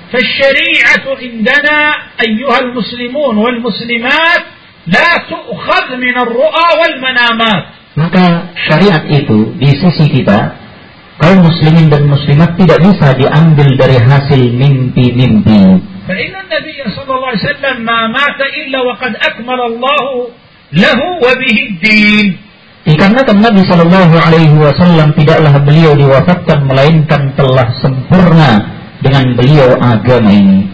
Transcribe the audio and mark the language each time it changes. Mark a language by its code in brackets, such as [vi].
[ar] فالشريعه عندنا ايها المسلمون والمسلمات لا تؤخذ من الرؤى والمنامات. [id] Maka syariat itu di sisi kita kaum muslimin dan muslimat tidak bisa diambil dari hasil mimpi-mimpi. [ar] فإن النبي صلى الله عليه وسلم ما مات الا وقد اكمل الله له وبه الدين. [id] Dikarenakan Nabi sallallahu alaihi wasallam tidaklah beliau diwafatkan melainkan telah sempurna dengan beliau agama ini.